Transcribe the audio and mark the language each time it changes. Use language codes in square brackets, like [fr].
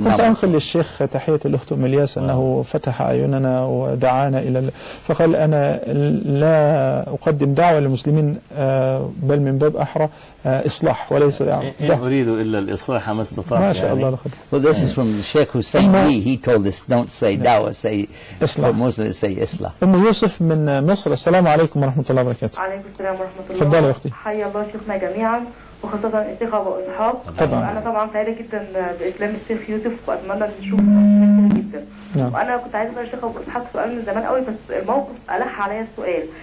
[ar] non-Muslims. أنا كنت أنقل للشيخ تحية الأخت أم الياس أنه فتح عيوننا ودعانا إلى. فقال أنا لا أقدم دعوة للمسلمين بل من باب أحرى إصلاح وليس أريد إلا الإصلاح ما استطاع. ما شاء الله لخد. [en] Well, this is from the Sheikh Hussein. He told us, don't say dawah, say إصلاح. For Muslims, say إصلاح. [ar] أم يوسف من مصر. السلام عليكم ورحمة الله وبركاته. عليكم السلام ورحمة الله. تفضل يا أختي. حيا الله شيخنا جميعاً. وخاصة الثقة والإصحاب. أنا طبعا سعيدة جدا بإسلام الشيخ يوسف وأتمنى نشوفه جدا. وأنا كنت عايزة أسأل الشيخ وأتحط سؤال من زمان قوي بس الموقف ألح علي السؤال.